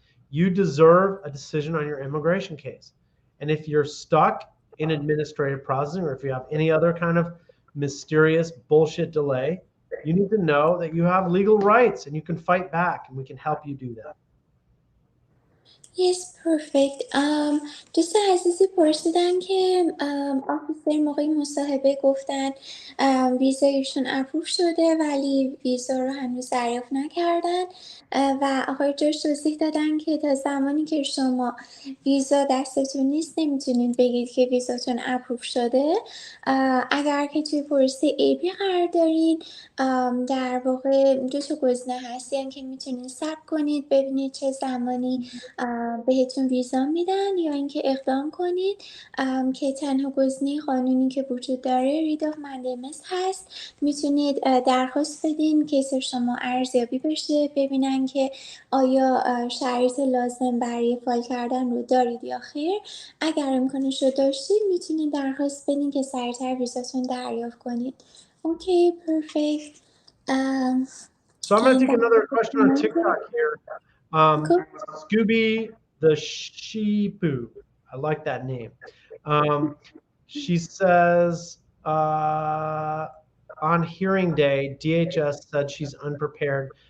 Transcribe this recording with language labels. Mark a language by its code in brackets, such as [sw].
[en] You deserve a decision on your immigration case. And if you're stuck in administrative processing, or if you have any other kind of mysterious bullshit delay, you need to know that you have legal rights and you can fight back, and we can help you do that. Yes, perfect. [fa] دوست عزیزی پرسیدن که آفیسر موقع مصاحبه گفتن ویزا ایشون اپروف شده ولی ویزا رو هنوز دریافت نکردن و آقای جورج توضیح دادن که تا زمانی که شما ویزا دستتون نیست نمیتونید بگید که ویزاتون اپروف شده. اگر که توی پروسه AP قرار دارید در واقع دو تا گزینه هست، یعنی که میتونید صبر کنید ببینید چه زمانی بهتون ویزا میدن یا اینکه اقدام کنید که تنها گزینه قانونی که وجود داره رید آف مندمس هست. میتونید درخواست بدین کیس شما ارزیابی بشه ببینن که آیا شرایط لازم برای فایل کردن رو دارید یا خیر. اگر امکانش رو داشتید میتونید درخواست بدین که سریعتر ویزاتون دریافت کنید. [en] Okay perfect. So I'm going to take another question on Go. TikTok here. Scooby the Sheepoo. I like that name. She says, on hearing day, DHS said she's unprepared.